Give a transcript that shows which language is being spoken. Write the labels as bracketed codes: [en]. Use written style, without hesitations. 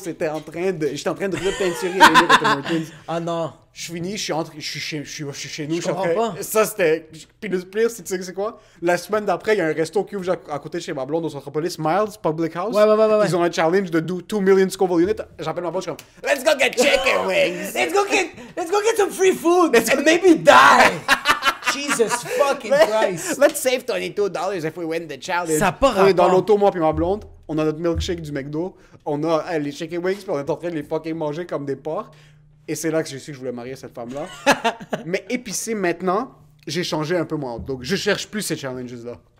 [fr] J'étais en train de repeinturer les murs. Ah non. Je finis, je suis chez nous. Je comprends pas. Ça, c'était... Puis le pire, c'est quoi? La semaine d'après, il y a un resto qui ouvre à côté de chez ma blonde au Centropolis, Miles Public House. Ouais. Ils ont un challenge de 2 million Scoville units. J'appelle ma blonde, je suis comme, [en] let's go get chicken wings! Let's go get some free food and maybe die! Jesus fucking Christ! Let's save $22 if we win the challenge. [fr] Ça part on est dans l'auto, moi puis ma blonde. On a notre milkshake du McDo. On a les chicken wings, puis on est en train de les fucking manger comme des porcs. Et c'est là que j'ai su que je voulais marier cette femme-là. Mais épicé, maintenant, j'ai changé un peu mon outlook. Je cherche plus ces challenges-là.